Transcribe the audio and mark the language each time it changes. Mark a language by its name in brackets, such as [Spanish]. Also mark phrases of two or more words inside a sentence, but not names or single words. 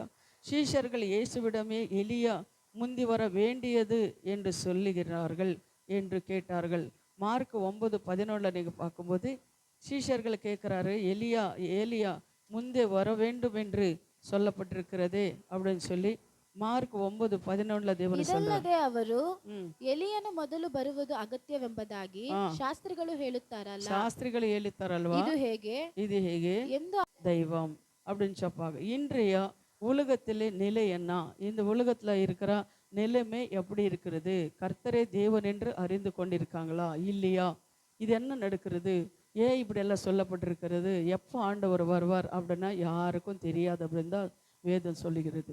[Tamil] சீஷர்கள் இயேசுவிடமே எலியா முந்தி வர வேண்டியது என்று சொல்லுகிறார்கள் என்று கேட்டார்கள். மார்க் 9:11 நீங்கள் பார்க்கும்போது சீஷர்கள் கேட்குறாரு, ஏலியா முந்தே வர வேண்டும் என்று சொல்லப்பட்டிருக்கிறதே அப்படின்னு சொல்லி ಮಾರ್ಕ್ 9:11 ದೇವರು [Kannada] ಇದಲ್ಲದೆ ಅವರು ಎಲಿಯನು ಮೊದಲು ಬರುವುದು ಅಗತ್ಯವೆಂಬುದಾಗಿ ಶಾಸ್ತ್ರಿಗಳು ಹೇಳುತ್ತಾರಲ್ವಾ, ಇದು ಹೇಗೆ ಎಂದು [Tamil] தெய்வம் அப்படின்னு சொப்பாங்க. இன்றைய உலகத்திலே நிலை என்ன, இந்த உலகத்தில் இருக்கிற நிலைமை எப்படி இருக்கிறது, கர்த்தரே தேவன் என்று அறிந்து கொண்டிருக்காங்களா இல்லையா, இது என்ன நடக்கிறது, ஏன் இப்படி எல்லாம் சொல்லப்பட்டிருக்கிறது, எப்போ ஆண்டவர் வருவார் அப்படின்னா யாருக்கும் தெரியாது அப்படின்னு தான் வேதம் சொல்லுகிறது.